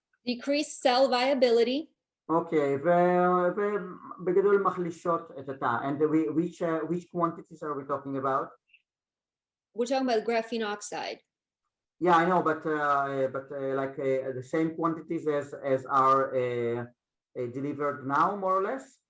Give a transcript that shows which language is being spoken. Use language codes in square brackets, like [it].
[en] decreased cell viability. [he] אוקיי, ובגדול מחלישות את התא. [en] And which quantities are we talking about? We're talking about graphene oxide. Yeah, I know, but like the same quantities as are delivered now, more or less?